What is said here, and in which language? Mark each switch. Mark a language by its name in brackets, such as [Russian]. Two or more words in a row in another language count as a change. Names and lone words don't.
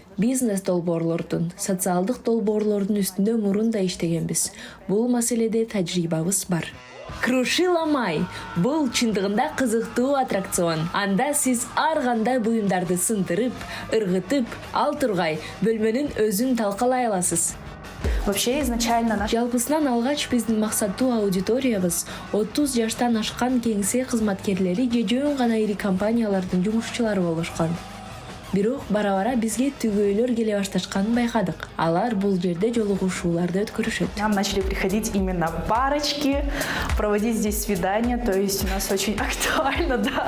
[Kyrgyz] Бизнес долбоорлордун, социалдык долбоорлордун үстүндө мурунда иштегенбиз. Бул маселеде тажрыйбабыз бар. Крушила май. Бул чындыгында кызыктуу аттракцион. Анда сиз ар кандай буюмдарды сындырып, ыргытып, ал тургай бөлмөнүн өзүн талкалай аласыз. [Russian] Вообще изначально наш... [Kyrgyz] Жалпысынан алгач биздин максаттуу аудиториябыз 30 жаштан ашкан кеңсе кызматкерлери же жөн гана ири компаниялардын жумушчулары болушкан. Бирок бара-бара бизге түгөйлөр келе башташканын байкадык. Алар бул жерде жолугушууларды өткөрүшөт. [Russian] Нам начали приходить именно парочки, проводить здесь свидания, то есть у нас очень актуально, да.